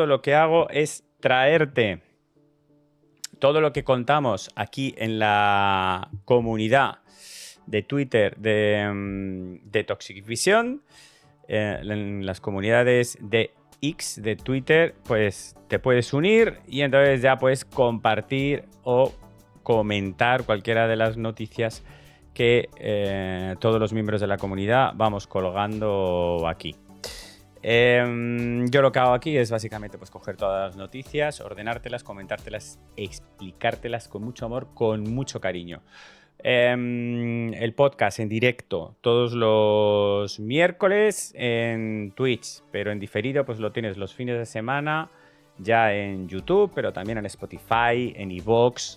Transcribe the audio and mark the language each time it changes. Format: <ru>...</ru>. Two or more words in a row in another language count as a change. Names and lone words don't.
<es>Lo que hago es traerte todo lo que contamos aquí en la comunidad de Twitter de Toxic Vision, en las comunidades de X de Twitter, pues te puedes unir y entonces ya puedes compartir o comentar cualquiera de las noticias que todos los miembros de la comunidad vamos colgando aquí. Yo lo que hago aquí es básicamente pues coger todas las noticias, ordenártelas, comentártelas, explicártelas con mucho amor, con mucho cariño. El podcast en directo todos los miércoles en Twitch, pero en diferido pues lo tienes los fines de semana ya en YouTube, pero también en Spotify, en iVoox.</es>